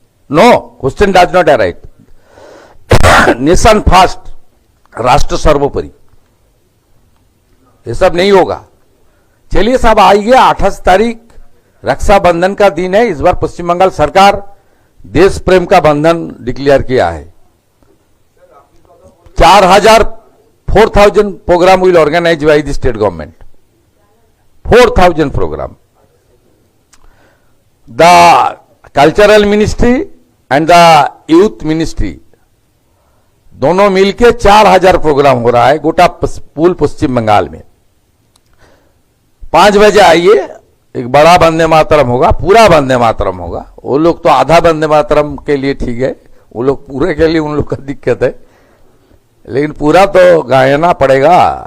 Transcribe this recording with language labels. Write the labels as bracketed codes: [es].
[en] No, question does not arise. Nation first, [hi] राष्ट्र सर्वोपरि, ये सब नहीं होगा। चलिए साहब, आइए 28 तारीख रक्षाबंधन का दिन है। इस बार पश्चिम बंगाल सरकार देश प्रेम का बंधन डिक्लेयर किया है। [en] 4,000 program will organize by the state government. 4,000 program. The cultural ministry and the youth ministry, [hi] दोनों मिलके 4000 प्रोग्राम हो रहा है गोटा पूल पश्चिम बंगाल में। 5 बजे आइए, एक बड़ा वंदे मातरम होगा, पूरा वंदे मातरम होगा। वो लोग तो आधा वंदे मातरम के लिए ठीक है, वो लोग पूरे के लिए उन लोग का दिक्कत है, लेकिन पूरा तो गायना पड़ेगा।